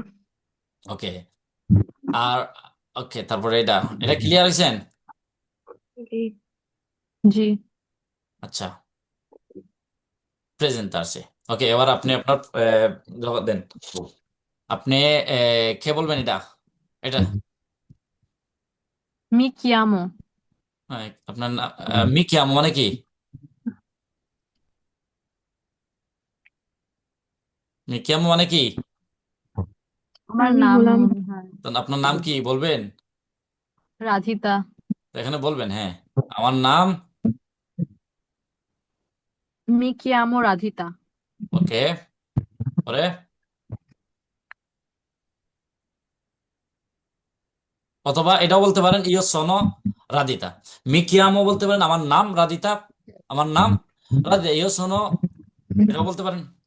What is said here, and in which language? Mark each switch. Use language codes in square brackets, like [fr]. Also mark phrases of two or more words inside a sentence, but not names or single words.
[bn] ওকে, আর ওকে, তারপরে এটা এটা ক্লিয়ার হয়েছেন। জি। জি, আচ্ছা, প্রেজেন্ট আছে। ওকে, এবার আপনি আপনার জবাব দেন। আপনি কে বলবেন এটা, এটা [it] mi chiamo, [bn] আপনার [it] mi chiamo [bn] মানে কি, [it] mi chiamo [bn] মানে কি, আমার আমি নাম হলাম মনে হয় তো আপনার নাম কি বলবেন, রাধিতা, তো এখানে বলবেন হ্যাঁ, আমার নাম। [it] mi chiamo রাধিতা, [bn] ওকে, পরে অথবা এটাও বলতে পারেন [it] io sono [bn] রাদিতা। [it] mi chiamo [bn] বলতে পারেন আমার নাম রাদিতা, আমার নাম রাদিতা, [it] io sono, [bn] এটাও বলতে পারেন।